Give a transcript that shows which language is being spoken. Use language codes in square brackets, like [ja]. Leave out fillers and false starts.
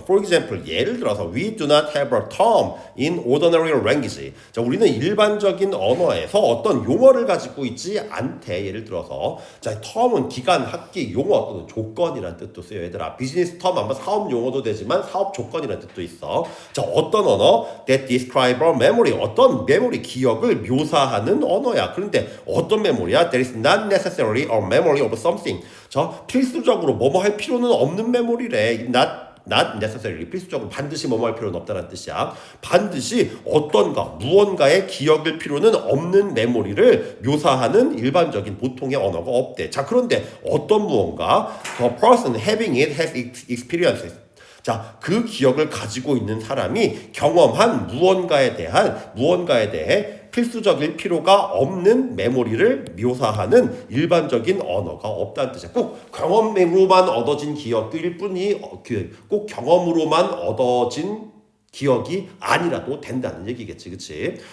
[en] For example, [ko] 예를 들어서 [en] we do not have a term in ordinary language. [ko] 자, 우리는 일반적인 언어에서 어떤 용어를 가지고 있지 않대. 예를 들어서 자, term은 기간, 학기, 용어 또는 조건이라는 뜻도 쓰여. 얘들아, 비즈니스 term 아마 사업 용어도 되지만 사업 조건이라는 뜻도 있어. 자, 어떤 언어? [en] That describe a memory. [ko] 어떤 메모리, 기억을 묘사하는 언어야. 그런데 어떤 메모리야? [en] There is not necessarily a memory of something. [ko] 자, 필수적으로 뭐뭐 할 필요는 없는 메모리래. [en] not necessarily [ko] 필수적으로 반드시 뭐뭐 할 필요는 없다는 뜻이야. 반드시 어떤가 무언가의 기억일 필요는 없는 메모리를 묘사하는 일반적인 보통의 언어가 없대. 자, 그런데 어떤 무언가 [en] the person having it has experiences. [ko] 자, 그 기억을 가지고 있는 사람이 경험한 무언가에 대해 필수적일 필요가 없는 메모리를 묘사하는 일반적인 언어가 없다는 뜻이야. 꼭 경험으로만 얻어진 기억일 뿐이 꼭 경험으로만 얻어진 기억이 아니라도 된다는 얘기겠지, 그치?